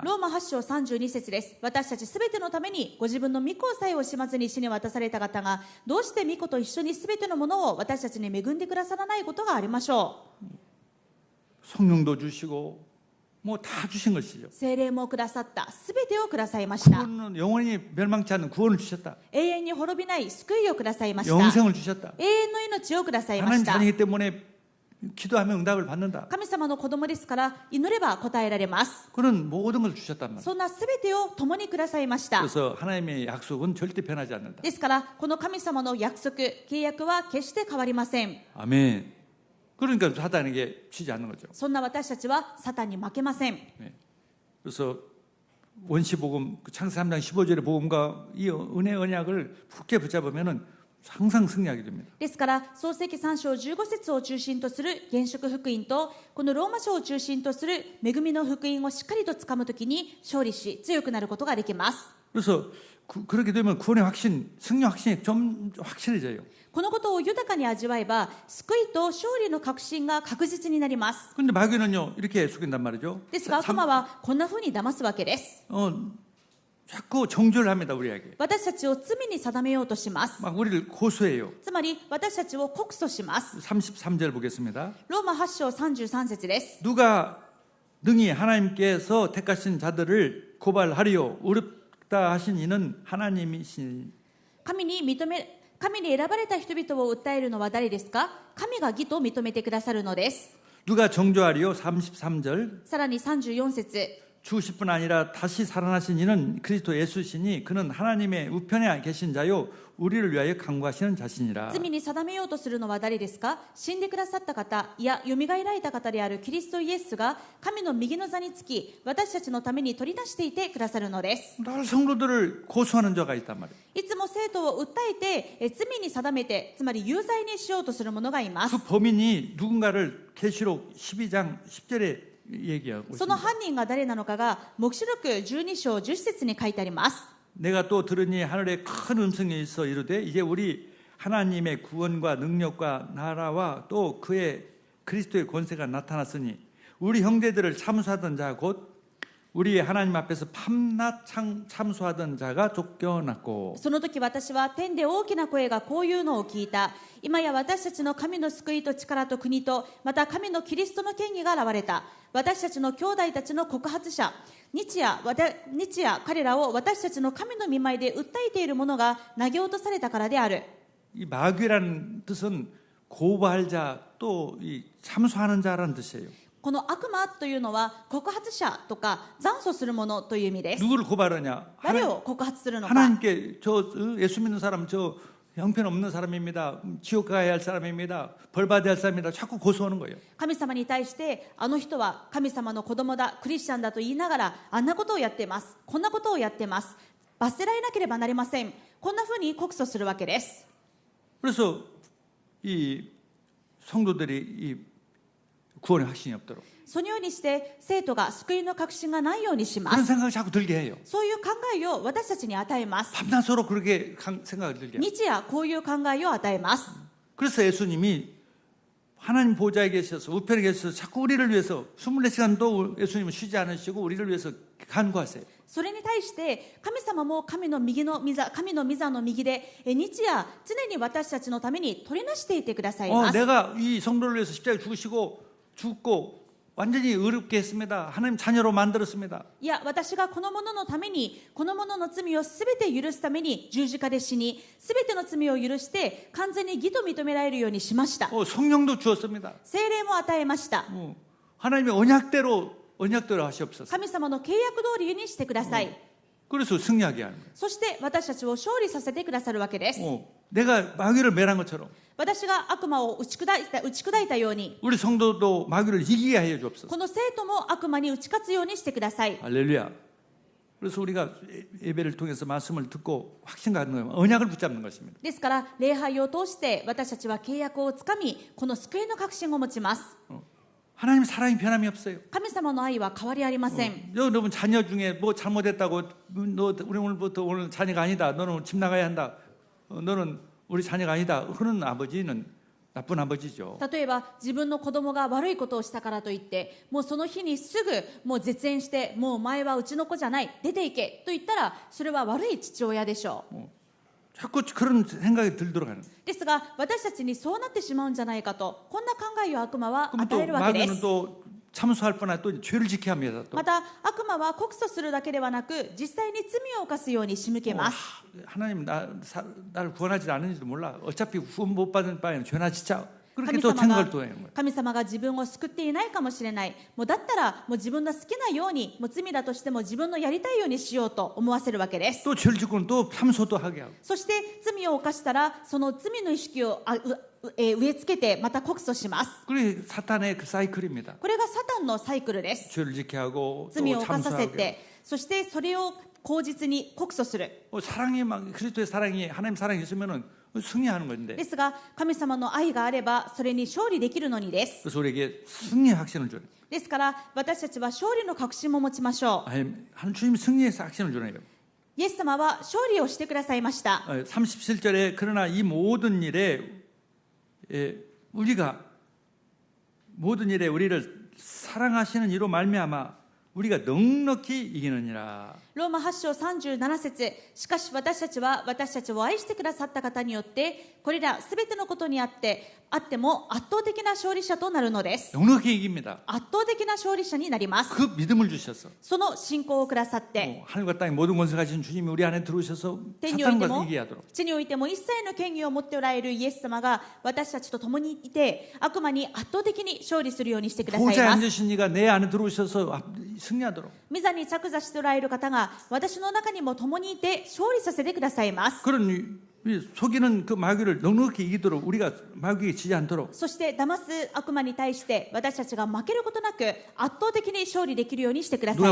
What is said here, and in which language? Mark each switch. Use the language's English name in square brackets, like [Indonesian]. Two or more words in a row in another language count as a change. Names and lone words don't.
[Japanese] ローマ8章32節です。私たちすべてのためにご自分の御子さえ惜しまずに死に渡された方が、どうして御子と一緒にすべてのものを私たちに恵んでくださらないことがありましょう。 [Korean] 성령도 주시고 뭐 다 주신 것이죠. [Japanese] 聖霊もくださった。すべてをくださいました。 [Korean] 구원은 영원히 멸망치 않는 구원을 주셨다. [Japanese] 永遠に滅びない救いをくださいました。 [Korean] 영생을 주셨다. [Japanese] 永遠の命をくださいま [Korean] 하나님 [Japanese] した。 [Korean] 자녀이기 때문에 기도하면 응답을 받는다. [Japanese] 神様の子供ですから祈れば答えられます。 [Korean] 그는 모든 것을 주셨단 말이에요. [Japanese] そんなすべてを共にくださいました。 [Korean] 그래서 하나님의 약속은 절대 변하지 않는다. [Japanese] ですからこの神様の約束、契約は決して変わりません。 [Korean] 아멘. 그러니까 사단에게 치지 않는 거죠. [Japanese] そんな私たちはサタンに負けません。 [Korean] 네. 그래서 원시복음 창세 3장 15절의 복음과 이 은혜 언약을 굳게 붙잡으면은 항상 승리하게 됩니다. [Japanese] ですから創世記3章15節を中心とする現職福音とこのローマ書を中心とする恵みの福音をしっかりとつかむときに勝利し強くなることができます。 [Korean] 그래서 그렇게 되면 구원의 확신, 승리 확신이 좀 확실해져요. [Japanese] このことを豊かに味わえば救いと勝利の確信が確実になります。 [Korean] 근데 마귀는요 이렇게 속인단 말이죠. [Japanese] ですが悪魔はこんな風に騙すわけです。 [Korean] 자꾸 정죄를 합니다 우리에게. [Japanese] 私たちを罪に定めようとします。 [Korean] 막 우리를 고소해요. [Japanese] つまり私たちを告訴します。 [Korean] 33절 보겠습니다. [Japanese] ローマ8章33節です。 [Korean] 누가 능히 하나님께서 택하신 자들을 고발하리요 어렵다 하신 이는 하나님이시니. [Japanese] 神に選ばれた人々を訴えるのは誰ですか？神が義と認めてくださるのです。 [Korean] 누가 정죄하리요 33절. [Japanese] さらに34節 [Korean] 죽으실 뿐 아니라 다시 살아나신 이는 그리스도 예수시니 그는 하나님의 우편에 계신 자요 우리를 위하여 간구하시는 자신이라. [Japanese] 罪に定めようとするのは誰ですか？死んでくださった方、いや、よみがえられた方であるキリストイエスが神の右の座につき、私たちのために取り出していてくださるのです。 [Korean] 늘 성도들을 고소하는 자가 있단 말이에요. [Japanese] いつも生徒を訴えて、罪に定めて、つまり有罪にしようとする者がいます。 [Korean] 그 범인이 누군가를 계시록 12장 10절에 얘기하고 [Japanese] その [Korean] 있습니다. [Japanese] 犯人が誰なのかが、黙示録12章10節に書いてあります。 [Korean] 내가 또 들으니 하늘에 큰 음성이 있어 이르되 이제 우리 하나님의 구원과 능력과 나라와 또 그의 그리스도의 권세가 나타났으니 우리 형제들을 참수하던 자 곧 우리 하나님 앞에서 밤낮 참소하던 자가 쫓겨났고 [Japanese] その時私は天で大きな声がこういうのを聞いた。今や私たちの神の救いと力と国と、また神のキリストの権威が現れた。私たちの兄弟たちの告発者、日夜彼らを私たちの神の御前で訴えている者が投げ落とされたからである。 [Korean] 이 마귀라는 뜻은 고발자 또 이 참소하는 자라는 뜻이에요. [Japanese] この悪魔というのは告発者とか残訴する者という意味です。 [Korean] 누구를 고발하냐? [Japanese] 誰を告発するのか。 [Korean] 하나님께 저 예수 믿는 사람 저 형편없는 사람입니다. 지옥 가야 할 사람입니다. 벌 받아야 할 사람입니다. 자꾸 고소하는 거예요. [Japanese] 神様に対してあの人は神様の子供だ、クリスチャンだと言いながらあんなことをやっています、こんなことをやっています、罰せられなければなりません、こんなふうに告訴するわけです。 [Korean] 그래서 이 성도들이 이 구원의 확신이 없도록 [Japanese] そのようにして生徒が救いの確信がないようにしま [Korean] 그런 [Japanese] す。 [Korean] 생각을 자꾸 들게 해요. [Japanese] そういう考えを私たちに与えます。 [Korean] 밤낮으로 그렇게 생각을 들게 해요. [Japanese] 日夜こういう考えを与えます。 [Korean] 그래서 예수님이 하나님 보좌에 계셔서 우편에 계셔서 자꾸 우리를 위해서 24시간도 예수님은 쉬지 않으시고 우리를 위해서 간구하세요. [Japanese] それに対して神様も神の御座の右で日夜常に私たちのために取りなしていてくださいます。 [Korean] 내가 이 성도를 위해서 십자가에 죽고 완전히 의롭게 했습니다. 하나님 자녀로 만들었습니다. [Japanese] いや、私がこの者のために、この者の罪をすべて許すために十字架で死に、すべての罪を許して完全に義と認められるようにしました。 [Korean] 성령도 주었습니다. [Japanese] 聖霊も与えました。 [Korean] 하나님의 언약대로 하시옵소서. [Japanese] 神様の契約通りにしてください。 [Korean] 그래서 승리하게 하는 거예요. [Japanese] そして私たちを勝利させてくださるわけです。 [Korean] 내가 마귀를 멸한 것처럼 [Japanese] 私が悪魔を打ち砕いたように、 [Korean] 우리 성도도 마귀를 이기게 해 주옵소서. [Japanese] この生徒も悪魔に打ち勝つようにしてください。 [Korean] 할렐루야. 그래서 우리가 예배를 통해서 말씀을 듣고 확신 갖는 거예요. 언약을 붙잡는 것입니다. [Japanese] ですから礼拝を通して私たちは契約をつかみ、この救いの確信を持ちます。 [Korean] 하나님 사랑이 변함이 없어요. [Japanese] 神様の愛は変わりありません。 [Korean] 여러분 자녀 중에 뭐 잘못했다고 너 우리 오늘부터 오늘 자녀가 아니다. 너는 집 나가야 한다. 너는 우리 자녀가 아니다. 그런 아버지는 나쁜 아버지죠. [Japanese] 例えば自分の子供が悪いことをしたからといってもうその日にすぐもう絶縁してもうお前はうちの子じゃない出て行けと言ったらそれは悪い父親でしょう。 [Korean] 자꾸 그런 생각이 들도록 하는. [Japanese] ですが私たちにそうなってしまうんじゃないかとこんな考えを悪魔は [Korean] 그럼 [Japanese] 与え [Korean] 또 [Japanese] るわけで [Korean] 마귀는 [Japanese] す。 [Korean] 또 참소할 뻔한 또 죄를 지켜야 합니다. 또. [Japanese] また悪魔は告訴するだけではなく実際に罪を犯すように仕向けます。 [Korean] 하나님 나를 구원하지 않은지도 몰라. 어차피 구원 못 받은 바에는 죄나 지자. 그렇게 [Japanese] 神 [Korean] 또 [Japanese] 様 [Korean] 생각을 [Japanese] が [Korean] 또 해요. [Japanese] 神様が自分を救っていないかもしれない。もうだったらもう自分の好きなようにもう罪だとしても自分のやりたいようにしようと思わせるわけです。 [Korean] 또 죄를 짓고는 또 참소도 하게 하고. [Japanese] そして罪を犯したらその罪の意識を植え付けてまた告訴します。 [Korean] 그게 사탄의 그 사이클입니다. [Japanese] これがサタンのサイクルです。 [Korean] 죄를 지게 하고 [Japanese] 罪を [Korean] 또 [Japanese] 犯させ [Korean] 참소하게. [Japanese] てそしてそれを口実に告訴する。 [Korean] 사랑이 막 그리스도의 사랑이 하나님 사랑이 있으면은 승리하는 건데. [Japanese] ですが神様の愛があればそれに勝利できるのにです。 [Korean] 그래서 우리에게 승리의 확신을 줘요. [Japanese] ですから私たちは勝利の確信も持ちましょう。 [Korean] 한 주님이 승리의 확신을 주네요. [Japanese] イエス様は勝利をしてくださいました。 [Korean] 37절에 그러나 이 모든 일에 우리가 모든 일에 우리를 사랑하시는 이로 말미암아 우리가 넉넉히 이기느니라. [Japanese] ローマ8章37節しかし私たちは私たちを愛してくださった方によってこれらすべてのことにあっても圧倒的な勝利者となるのです。 [Korean] 넉넉히 이깁니다. [Japanese] 圧倒的な勝利者になります。 [Korean] 그 믿음을 주셔서 [Japanese] その信仰をくださって [Korean] 하늘과 땅의 모든 권세 가진 주님이 우리 안에 들어오셔서 [Japanese] 天において [Korean] 사탄과 [Japanese] も [Korean] 이기게 하도록. [Japanese] 地においても一切の権威を持っておられるイエス様が私たちと共にいて悪魔に圧倒的に勝利するようにしてください [Korean] 보좌에 [Japanese] ます。 [Korean] 앉으신 이가 내 안에 들어오셔서 승리하도록. [Japanese] 御座に着座しておられる方が私の中にも共にいて勝利させてくださいます。 [Korean] 그런 속이는 그 마귀를 넉넉히 이기도록 우리가 마귀에게 지지 않도록. [Japanese] そして騙す悪魔に対して私たちが負けることなく圧倒的に勝利できるようにしてください